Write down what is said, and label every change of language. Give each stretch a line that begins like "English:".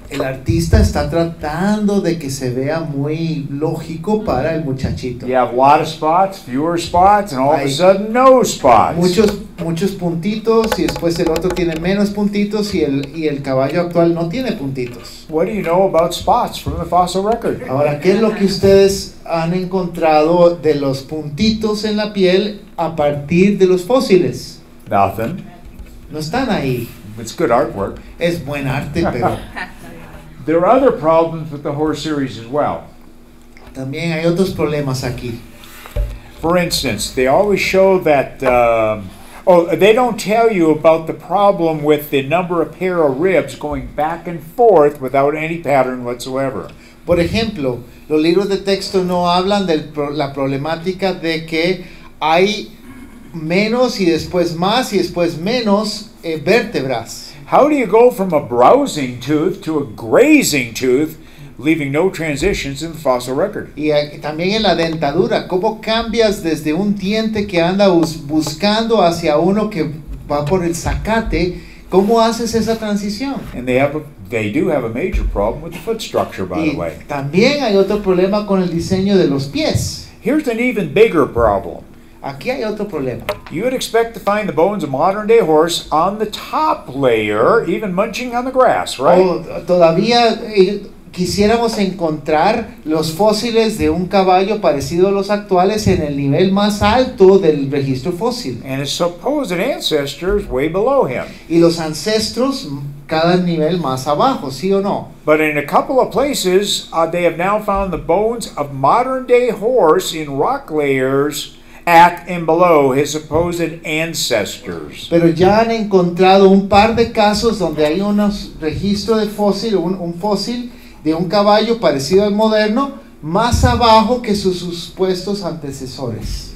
Spanish: El artista está tratando de que se vea muy lógico para el muchachito.
English: You have a lot of spots, fewer spots, and all of a
Spanish: Hay
English: sudden no spots.
Spanish: Muchos puntitos y después el otro tiene menos puntitos y el caballo actual no tiene puntitos.
English: What do you know about spots from the fossil record?
Spanish: Ahora, ¿qué es lo que ustedes han encontrado de los puntitos en la piel a partir de los fósiles?
English: Nothing.
Spanish: No están ahí.
English: It's good artwork.
Spanish: Es buen arte, pero
English: There are other problems with the horse series as well.
Spanish: también hay otros problemas aquí.
English: For instance, they always show that, they don't tell you about the problem with the number of pair of ribs going back and forth without any pattern whatsoever.
Spanish: Por ejemplo, los libros de texto no hablan de la problemática de que hay menos y después más y después menos vértebras.
English: How do you go from a browsing tooth to a grazing tooth, leaving no transitions in the fossil record?
Spanish: Y también en la dentadura, ¿cómo cambias desde un diente que anda buscando hacia uno que va por el zacate? ¿Cómo haces esa transición?
English: And they do have a major problem with the foot structure, by the way.
Spanish: También hay otro problema con el diseño de los pies.
English: Here's an even bigger problem.
Spanish: Aquí hay otro problema.
English: You would expect to find the bones of modern-day horse on the top layer, even munching on the grass, right?
Spanish: Todavía quisiéramos encontrar los fósiles de un caballo parecido a los actuales en el nivel más alto del registro fósil.
English: And his supposed ancestors way below him.
Spanish: Y los ancestros cada nivel más abajo, ¿sí o no?
English: But in a couple of places, they have now found the bones of modern-day horse in rock layers at and below his supposed ancestors.
Spanish: Pero ya han encontrado un par de casos donde hay unos registros de fósil, un fósil de un caballo parecido al moderno, más abajo que sus supuestos antecesores.